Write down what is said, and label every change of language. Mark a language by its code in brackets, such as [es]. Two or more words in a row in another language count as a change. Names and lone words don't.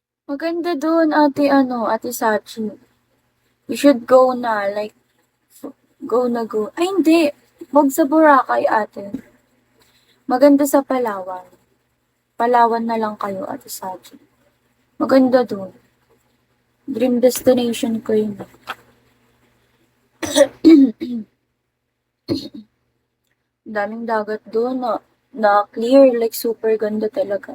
[tl] Maganda dun, Ate Sachi. [en] You should go na, like, go na go. [tl] Ay, hindi. Wag sa Boracay, ate. Maganda sa Palawan. Palawan na lang kayo, Ate Sachi. Maganda dun. [en] Dream destination [tl] ko yun. Daming dagat doon na clear, like super ganda talaga.